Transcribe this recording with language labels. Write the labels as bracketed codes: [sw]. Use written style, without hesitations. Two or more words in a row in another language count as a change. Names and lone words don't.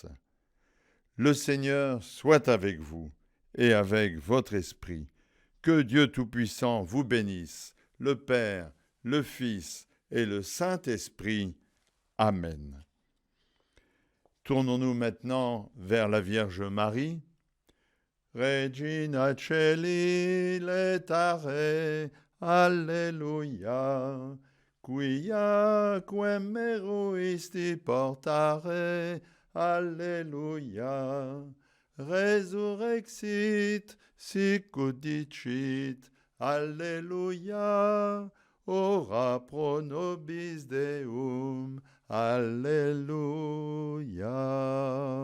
[fr] Le Seigneur soit avec vous et avec votre esprit. Que Dieu Tout-Puissant vous bénisse, le Père, le Fils et le Saint-Esprit. Amen. Tournons-nous maintenant vers la Vierge Marie. [la] Regina Celi letare, Alleluia, quia quem meruisti portare, Alleluia, resurrexit, sic ut dicit, Alleluia, ora pro nobis Deum, Alleluia.